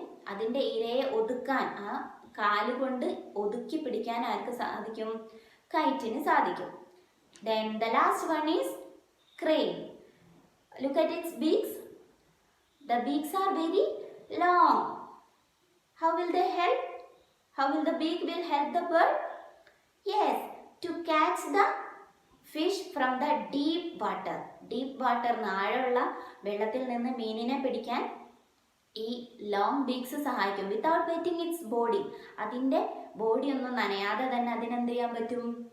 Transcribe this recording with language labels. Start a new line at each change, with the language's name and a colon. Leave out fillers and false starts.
Malayalam: അതിൻ്റെ ഇരയെ ഒതുക്കാൻ, ആ കാലുകൊണ്ട് ഒതുക്കി പിടിക്കാൻ ആർക്ക് സാധിക്കും? കൈറ്റിന് സാധിക്കും.
English: Then the last one is crane. Look at its beaks. The beaks are very long. How will they help? How will the beak will help the bird? Yes, to catch the fish from the deep water.
Malayalam: Deep water ആഴമുള്ള വെള്ളത്തിൽ നിന്ന് മീനിനെ പിടിക്കാൻ ഈ long beaks സഹായിക്കും.
English: Without wetting its body.
Malayalam: അതിൻ്റെ body ഒന്നും നനയാതെ തന്നെ അതിനെന്ത് ചെയ്യാൻ പറ്റും?